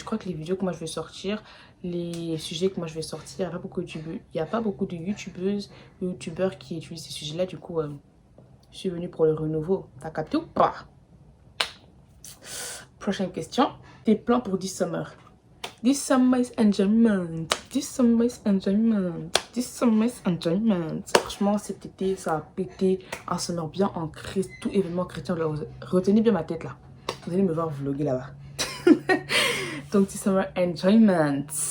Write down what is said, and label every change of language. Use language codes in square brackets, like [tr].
[fr] Je crois que les vidéos que moi je vais sortir, les sujets que moi je vais sortir, il n'y a pas beaucoup de youtubeuses et youtubeurs qui utilisent ces sujets-là. Du coup, je suis venue pour le renouveau. T'as capté ou pas? Prochaine question. Tes plans pour [en] this summer? This summer is enjoyment. This summer is enjoyment. This summer is enjoyment. [fr] Franchement, cet été, ça a pété. Un summer bien en Christ. Tout événement chrétien. Retenez bien ma tête là. Vous allez me voir vlogger là-bas. [en] Donc, this summer enjoyment.